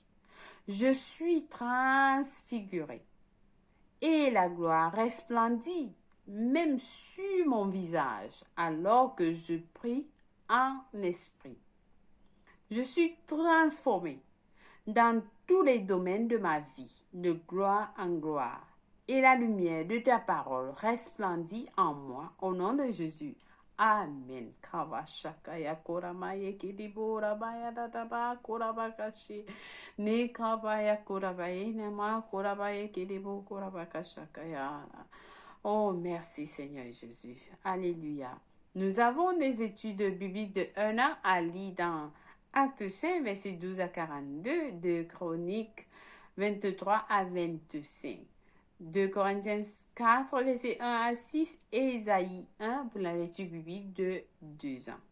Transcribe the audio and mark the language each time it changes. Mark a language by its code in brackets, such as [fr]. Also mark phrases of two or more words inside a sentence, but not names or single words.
[fr] Je suis transfigurée et la gloire resplendit même sur mon visage alors que je prie en esprit. Je suis transformée dans tous les domaines de ma vie, de gloire en gloire. Et la lumière de ta parole resplendit en moi, au nom de Jésus. Amen. Kawashakaya koramaye kidibora baya databa korabakashi. Ne kabaya korabaye nema korabaye kidibo korabakashakaya. Oh, merci Seigneur Jésus. Alléluia. Nous avons des études bibliques de 1 an à lire dans Acte 5, verset 12 à 42, de Chroniques 23 à 25, de Corinthiens 4, verset 1 à 6, et Isaïe 1 pour la lecture biblique de 2 ans.